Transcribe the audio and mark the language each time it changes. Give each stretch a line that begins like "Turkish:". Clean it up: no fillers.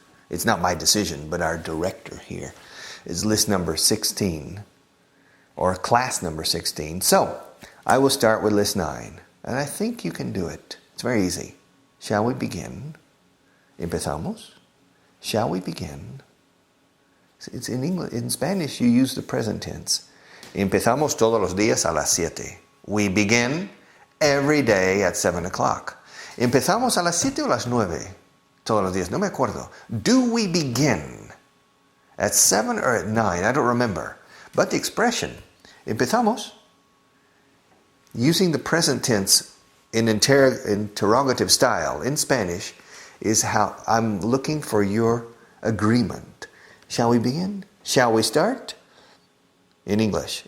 English: It's not my decision, but our director here is list number 16, or class number 16. So, I will start with list 9, and I think you can do it. It's very easy. Shall we begin?
Spanish: Empezamos?
English: Shall we begin? It's in English. In Spanish, you use the present tense.
Spanish: Empezamos todos los días a las 7.
English: We begin every day at 7 o'clock.
Spanish: Empezamos a las 7 o las 9 todos los días. No me acuerdo.
English: Do we begin at 7 or at 9? I don't remember. But the expression, empezamos, using the present tense in interrogative style in Spanish is how I'm looking for your agreement. Shall we begin? Shall we start? In English.